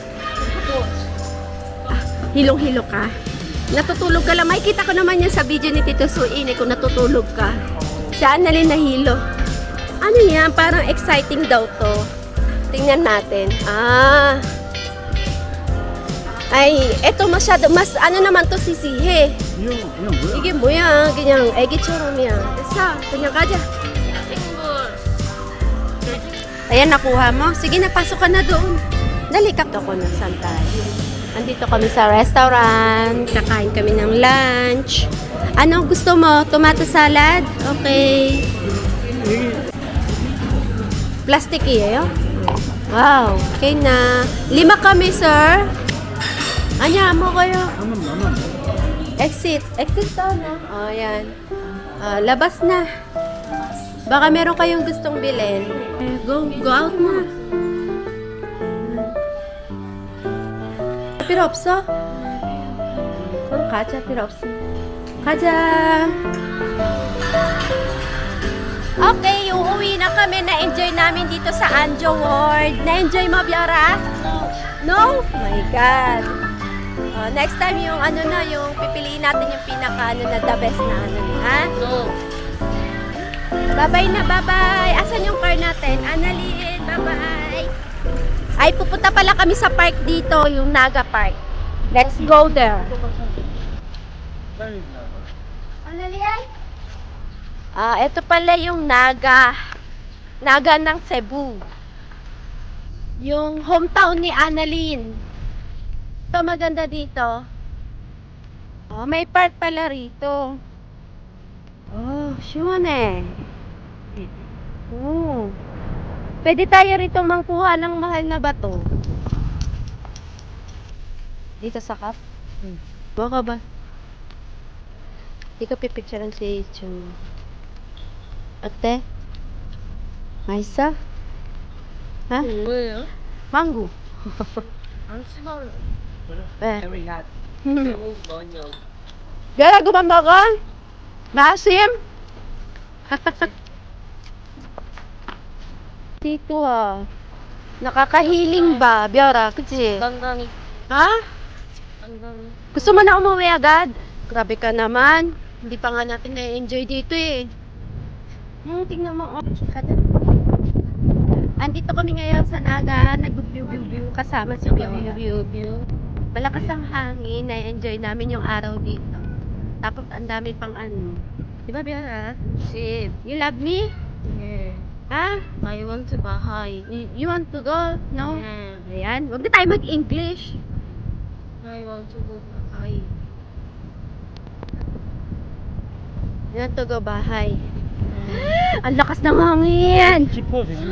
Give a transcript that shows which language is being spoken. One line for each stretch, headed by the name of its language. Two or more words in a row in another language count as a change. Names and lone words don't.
Filipino: Hilong-hilo ka. Natutulog ka lang. Makikita ko naman yan sa video ni Tito Suin kung natutulog ka. Siya na rin nahilo. Ano yan? Parang exciting daw to. Tingnan natin. Ay, eto masyado, mas ano naman to sisihe.
Korean: 이게 뭐야? 그냥 애기처럼이야. 됐어. 그냥 가자.
Filipino: Ayan, nakuha mo. Sige na, pasok ka na doon. Dali ka. Ito ko na saan tayo. Andito kami sa restaurant. Kakain kami ng lunch. Ano gusto mo?
English: Tomato salad? Okay. Plastic iyo?
Filipino: Wow. Okay na. 5 kami, sir. Anya mo kayo? Exit. Exit to, no? O, yan. Labas na. Baka meron kayong gustong bilhin.
English: Go out na.
Korean: 필요 없어? 그럼 가자. 필요 없어. 가자.
Filipino: Okay, uuwi na kami. Na-enjoy namin dito sa Anjo World. Na-enjoy mo, Biora?
English: No? My God.
Filipino: Next time yung yung pipiliin natin yung pinaka
English: the best
Filipino: na ha? No. Bye-bye na, bye-bye. Asan yung car natin? Annalyn, bye-bye. Ay, pupunta pala kami sa park dito, yung Naga Park.
English: Let's go there.
Filipino: Annalyn? Ito pala yung Naga. Naga ng Cebu. Yung hometown ni Annalyn. Ito maganda dito. May park pala rito.
Korean: 시원해.
Filipino: Pwede tayo rito mangkuha ng mahal na bato. Dito sa cup? Baka ba? Di ko pipicturean si Chun.
Korean: 어때? 맛있어? 하? 뭐예요? 망고. 안 씹어요. 왜? 제목 뭐냐?
Filipino: Gara, gumamba ka? Maasim? Dito nakakahiling ba, Biora? Kasi,
Korean: 건강이 ha? 건강이.
Filipino: Gusto mo na umuwi agad? Grabe ka naman. Hindi pa nga natin na-enjoy dito eh. Tingnan mo. Andito kami ngayon sa Naga. Nag-view kasama si View. Malakas ang hangin. Na-enjoy namin yung araw dito. Tapos ang dami pang Di ba, Biora?
Korean: 집.
English: You love me?
Korean: 예. Ha?
English: I want to Baha'i. You want to go? No?
Korean: 예.
Filipino: Ayan. Huwag na tayo mag-English.
English: I want to go Baha'i. You want to go bahay.
Filipino: Ang lakas ng hangin!